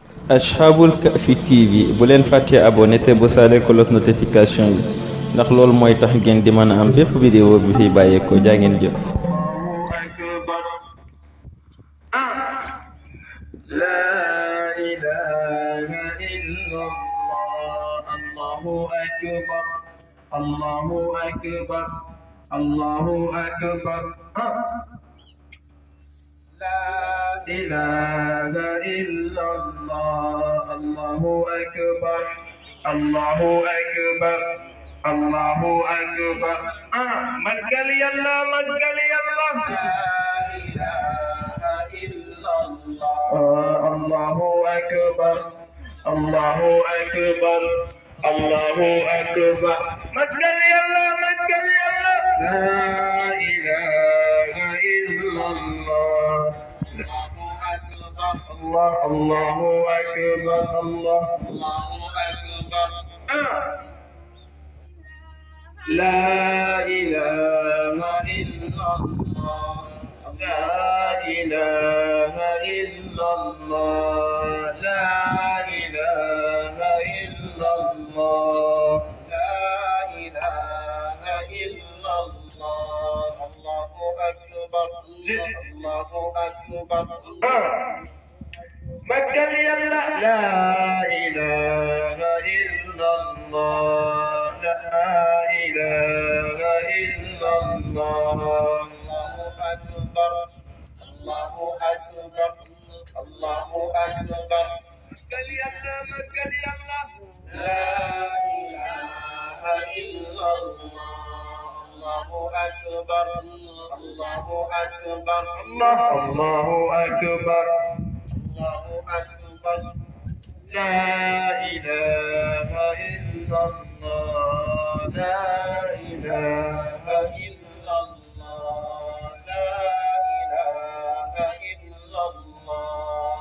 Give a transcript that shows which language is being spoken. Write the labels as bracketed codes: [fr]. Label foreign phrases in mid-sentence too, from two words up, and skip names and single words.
[wo] Ashabul Kahfi TV bu leen fàttee abonné te bu saale [fr] cloche notification [wo] yi ndax loolu mooy tax ngeen di mën a am bépp vidéo bi fi bàyyeekoo jaa ngeen jëf. [ar] الله أكبر، الله أكبر. لا إله إلا الله، الله أكبر، الله أكبر، الله أكبر. [wo] Magal yalla, magal yalla. [ar] لا إله إلا الله، الله أكبر، الله أكبر، الله أكبر. [wo] Magal yalla, magal yalla. [ar] لا إله إلا الله. الله، الله أكبر، الله، الله أكبر. لا إله إلا الله، لا إله إلا الله، لا إله إلا الله، لا إله إلا الله. الله أكبر، الله أكبر. [wo] Magal yalla. [ar] لا إله إلا الله، لا إله إلا الله. الله أكبر، الله أكبر، الله أكبر. [wo] Magal yalla, magal yalla. [ar] لا إله إلا الله، الله أكبر، الله أكبر، الله أكبر. الله أكبر. لا إله إلا الله، لا إله إلا الله، لا إله إلا الله.